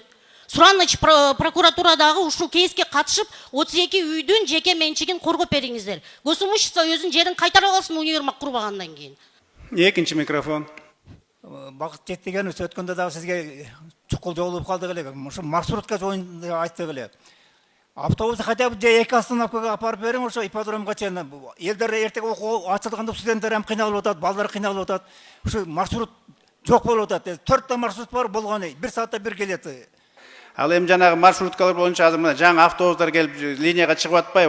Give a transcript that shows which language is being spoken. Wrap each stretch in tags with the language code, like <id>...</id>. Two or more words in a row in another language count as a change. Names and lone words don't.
<ky>Сураныч прокуратурадагы ушул кейске катышып, 32 үйдүн жеке менчигин коргоп бериңиздер. Госимущество өзүнүн жерин кайтарып алсын универмак курбагандан кийин. Экинчи микрофон. Багыт жетпегенибиз өткөндө дагы сизге чукул жолугуп калдык эле. Ошо маршрутка жөнүндө айттык эле. Автобусты</ky> <ru>хотя бы</ru> <ky>же 2 остановкага апарып бериң, ошо ипподромго чейин. Элдер эртең окуу ачылганда студенттер ham кыйналып атат, балдар кыйналып атат. Ошо маршрут жок болуп атат. 4 маршрут бар болгону 1 саатта бир келет. Ал эми жанагы маршруткалар боюнча азыр мына жаңы автобустар келип линияга чыгып атпайбы?</ky>